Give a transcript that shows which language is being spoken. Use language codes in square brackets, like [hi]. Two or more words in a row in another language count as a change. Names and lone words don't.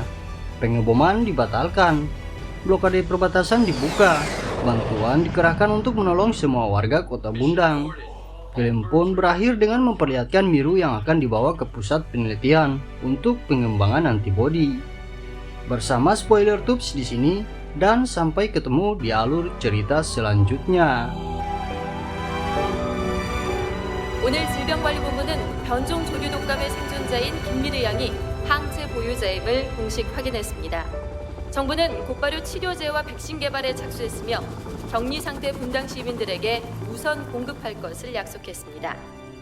[id] Pengeboman dibatalkan, blokade perbatasan dibuka, bantuan dikerahkan untuk menolong semua warga kota Bundang. Film pun berakhir dengan memperlihatkan Miru yang akan dibawa ke pusat penelitian untuk pengembangan antibodi. Bersama spoiler tubes di sini, dan sampai ketemu di alur cerita selanjutnya. [ko] 오늘 질병관리본부는 변종 조류 독감의 생존자인 김미르 양이 항체 보유자임을 공식 확인했습니다. 정부는 곧바로 치료제와 백신 개발에 착수했으며 격리 상태 분당 시민들에게 우선 공급할 것을 약속했습니다.